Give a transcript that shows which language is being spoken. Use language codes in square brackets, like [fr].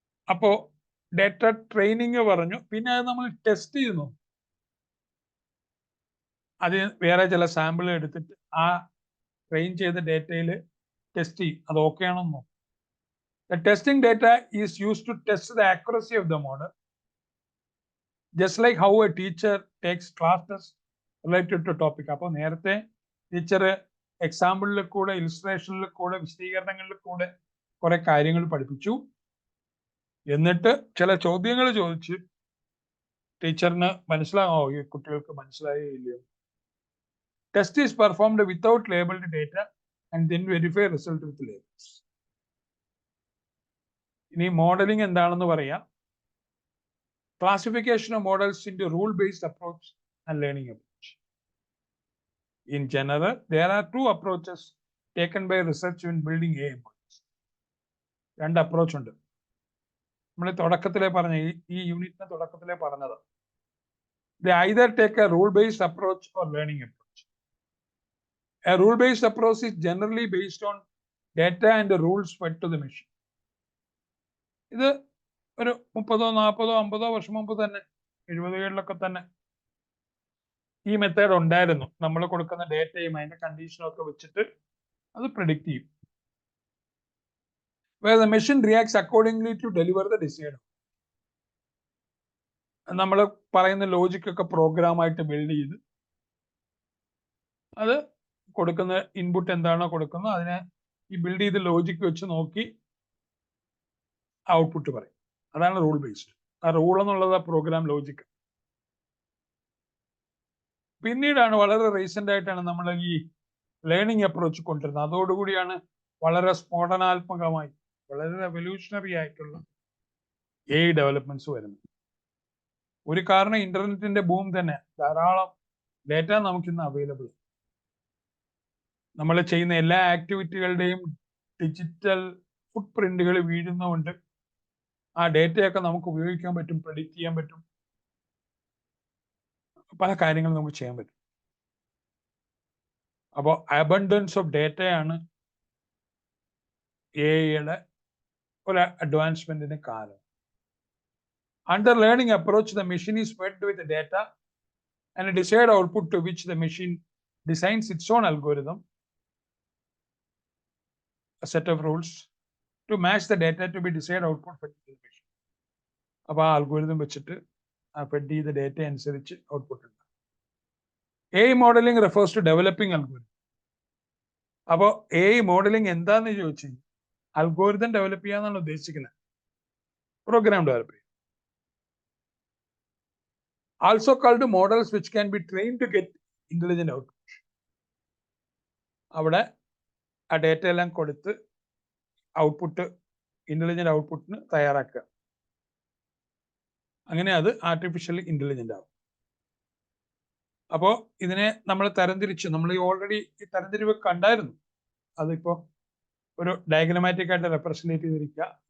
[ml] അപ്പോ data training പറഞ്ഞു. പിന്നെ അത് നമ്മൾ ടെസ്റ്റ് ചെയ്യുന്നു. അത് വേറെ ചില സാമ്പിൾ എടുത്തിട്ട് ആ ട്രെയിൻ ചെയ്ത ഡേറ്റയിൽ ടെസ്റ്റ് ചെയ്യും, അത് ഓക്കെ ആണെന്നോ. [en] The testing data is used to test the accuracy of the model, just like how a teacher takes class test related to topic. [ml] അപ്പോൾ നേരത്തെ ടീച്ചർ എക്സാമ്പിളിൽ കൂടെ, ഇലിസ്ട്രേഷനിൽ കൂടെ, വിശദീകരണങ്ങളിൽ കൂടെ കുറെ കാര്യങ്ങൾ പഠിപ്പിച്ചു. എന്നിട്ട് ചില ചോദ്യങ്ങൾ ചോദിച്ച് ടീച്ചറിന് മനസ്സിലാവോ ഈ കുട്ടികൾക്ക് മനസ്സിലായേ ഇല്ലയോ. [en] Test is performed without labelled data and then verify result with labels. [ml] ഇനി മോഡലിംഗ് എന്താണെന്ന് പറയാം. [en] Classification of models into rule based approach and learning approach. In general there are two approaches taken by research in building AI models. [ml] രണ്ട് approach ഉണ്ട്. നമ്മൾ തുടക്കത്തിലെ പറഞ്ഞ ഈ യൂണിറ്റിന്റെ തുടക്കത്തിലെ പറഞ്ഞത്. [en] They either take a rule based approach or learning approach. A rule based approach is generally based on data and the rules fed to the machine. [ml] ഇത് ഒരു 30, 40, 50 വർഷം മുമ്പ് തന്നെ, 70-കളിലൊക്കെ തന്നെ ഈ മെത്തേഡ് ഉണ്ടായിരുന്നു. നമ്മൾ കൊടുക്കുന്ന ഡേറ്റയും അതിന്റെ കണ്ടീഷനും ഒക്കെ വെച്ചിട്ട് അത് പ്രെഡിക്റ്റ് ചെയ്യും. [en] Where the machine reacts accordingly to deliver the desired. [ml] നമ്മൾ പറയുന്ന ലോജിക് ഒക്കെ പ്രോഗ്രാം ആയിട്ട് ബിൽഡ് ചെയ്ത് അത് കൊടുക്കുന്ന ഇൻപുട്ട് എന്താണോ കൊടുക്കുന്നത് അതിനെ ഈ ബിൽഡ് ചെയ്ത് ലോജിക് വെച്ച് നോക്കി ഔട്ട്പുട്ട് പറയും. അതാണ് റൂൾ ബേസ്ഡ്. ആ റൂൾ എന്നുള്ളത് പ്രോഗ്രാം ലോജിക്. പിന്നീടാണ് വളരെ റീസെന്റ് ആയിട്ടാണ് നമ്മൾ ഈ ലേണിംഗ് അപ്രോച്ച് കൊണ്ടുവരുന്നത്. അതോടുകൂടിയാണ് വളരെ സ്ഫോടനാത്മകമായി, വളരെ റെവല്യൂഷണറി ആയിട്ടുള്ള AI ഡെവലപ്മെന്റ്സ് വരുന്നത്. ഒരു കാരണം ഇന്റർനെറ്റിന്റെ ബൂം തന്നെ. ധാരാളം ഡേറ്റ നമുക്കിന്ന് അവൈലബിൾ. നമ്മൾ ചെയ്യുന്ന എല്ലാ ആക്ടിവിറ്റികളുടെയും ഡിജിറ്റൽ ഫുട് പ്രിന്റുകൾ വീഴുന്നതുകൊണ്ട് ആ ഡേറ്റയൊക്കെ നമുക്ക് ഉപയോഗിക്കാൻ പറ്റും, പ്രെഡിക്റ്റ് ചെയ്യാൻ പറ്റും, പല കാര്യങ്ങളും നമുക്ക് ചെയ്യാൻ പറ്റും. അപ്പോൾ അബണ്ടൻസ് ഓഫ് ഡേറ്റയാണ് എഐയുടെ ഒരു അഡ്വാൻസ്മെന്റിന് കാരണം. [en] Under learning approach, the machine is fed with the data and a desired output to which the machine designs its own algorithm, a set of rules to match the data to be desired output fed to the machine. [ml] അപ്പോൾ ആ algorithm വെച്ചിട്ട് fed ചെയ്ത data അനുസരിച്ച് output ഉണ്ട്. [en] AI modeling refers to developing algorithm. [ml] അപ്പോൾ AI modeling എന്താന്ന് ചോദിച്ചു കഴിഞ്ഞാൽ അൽഗോരിതം ഡെവലപ്പ് ചെയ്യാന്നാണ് ഉദ്ദേശിക്കുന്നത്, പ്രോഗ്രാം ഡെവലപ്പ് ചെയ്യുക. [en] Also called models which can be trained to get intelligent output. [ml] അവിടെ ആ ഡേറ്റ എല്ലാം കൊടുത്ത് ഔട്ട്പുട്ട്, ഇന്റലിജന്റ് ഔട്ട്പുട്ടിന് തയ്യാറാക്കുക. അങ്ങനെ അത് ആർട്ടിഫിഷ്യൽ ഇന്റലിജന്റ് ആവും. അപ്പോൾ ഇതിനെ നമ്മൾ തരംതിരിച്ചു. നമ്മൾ ഓൾറെഡി ഈ തരംതിരിവ് കണ്ടായിരുന്നു. അതിപ്പോ ഒരു ഡയഗ്രമാറ്റിക് ആയിട്ട് റെപ്രസെന്റ് ചെയ്തിരിക്കുക.